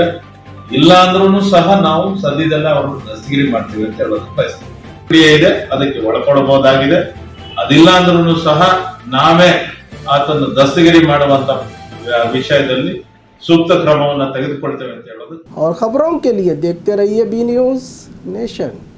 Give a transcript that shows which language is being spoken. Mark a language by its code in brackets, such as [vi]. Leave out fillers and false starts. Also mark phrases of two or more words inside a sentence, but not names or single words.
[kn] ಇಲ್ಲ ಅಂದ್ರೂ ಸಹ ನಾವು ಸದ್ಯದಲ್ಲೇ ಅವ್ರನ್ನ ದಸ್ತಗಿರಿ ಮಾಡ್ತೀವಿ ಅಂತ ಹೇಳೋದು ಬಯಸ್ತೀವಿ। ಇದೆ ಅದಕ್ಕೆ ಒಳಪಡಬಹುದಾಗಿದೆ, ಅದಿಲ್ಲ ಅಂದ್ರೂ ಸಹ ನಾವೇ ಆತನ್ನು ದಸ್ತಗಿರಿ ಮಾಡುವಂತ ವಿಷಯದಲ್ಲಿ ಸೂಕ್ತ ಕ್ರಮವನ್ನು ತೆಗೆದುಕೊಳ್ತೇವೆ ಅಂತ ಹೇಳೋದು। [hi] और खबरों के लिए देखते रहिए बी न्यूज नेशन।